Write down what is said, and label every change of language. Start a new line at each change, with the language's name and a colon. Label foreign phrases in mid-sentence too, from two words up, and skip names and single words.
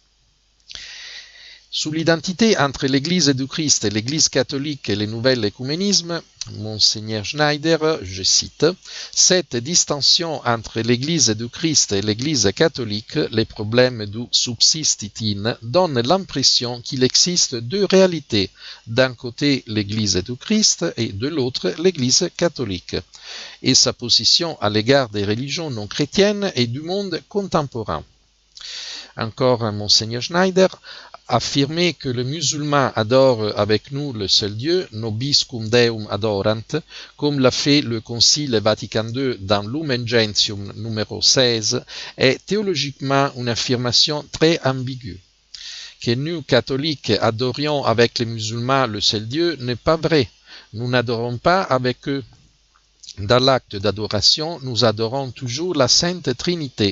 French: Sous l'identité entre l'Église du Christ et l'Église catholique et le nouvel écuménisme, Monseigneur Schneider, je cite, « Cette distinction entre l'Église du Christ et l'Église catholique, les problèmes du subsistitin, donne l'impression qu'il existe deux réalités, d'un côté l'Église du Christ et de l'autre l'Église catholique, et sa position à l'égard des religions non chrétiennes et du monde contemporain. » Encore Monseigneur Schneider, affirmer que les musulmans adorent avec nous le seul Dieu,
Latin: nobiscum Deum adorant,
French: comme l'a fait le Concile Vatican II dans Lumen Gentium numéro 16, est théologiquement une affirmation très ambiguë. Que nous, catholiques, adorions avec les musulmans le seul Dieu n'est pas vrai. Nous n'adorons pas avec eux. Dans l'acte d'adoration, nous adorons toujours la Sainte Trinité.